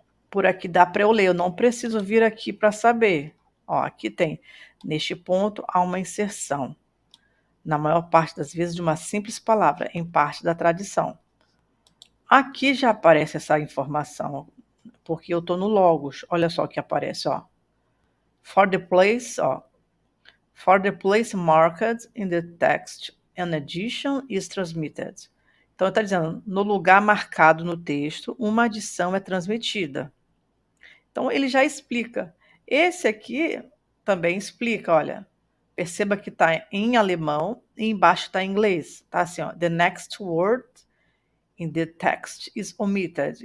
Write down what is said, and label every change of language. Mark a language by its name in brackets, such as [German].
[Portuguese] Por aqui dá para eu ler, eu não preciso vir aqui para saber. Ó, aqui tem. Neste ponto há uma inserção, na maior parte das vezes, de uma simples palavra, em parte da tradição. Aqui já aparece essa informação, porque eu estou no Logos. Olha só o que aparece, ó. [English] For the place, [Portuguese] ó. [English] For the place marked in the text, an addition is transmitted. [Portuguese] Então, está dizendo, no lugar marcado no texto, uma adição é transmitida. Então, ele já explica. Esse aqui também explica, olha. Perceba que está em alemão e embaixo está em inglês. Tá assim, ó. [English] The next word in the text is omitted.